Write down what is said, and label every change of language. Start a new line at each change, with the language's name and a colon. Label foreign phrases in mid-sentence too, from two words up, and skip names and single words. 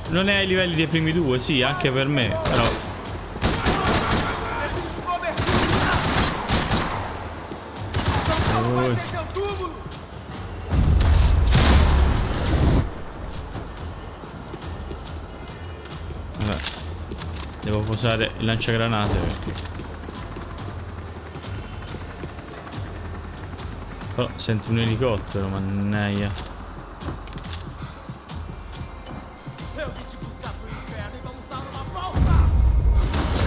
Italian: Non è ai livelli dei primi due, sì, anche per me, però... Vabbè, devo posare il lanciagranate perché... Però sento un elicottero, mannaia.
Portuguese: Eu vim te buscar pro inferno e vamos dar uma volta!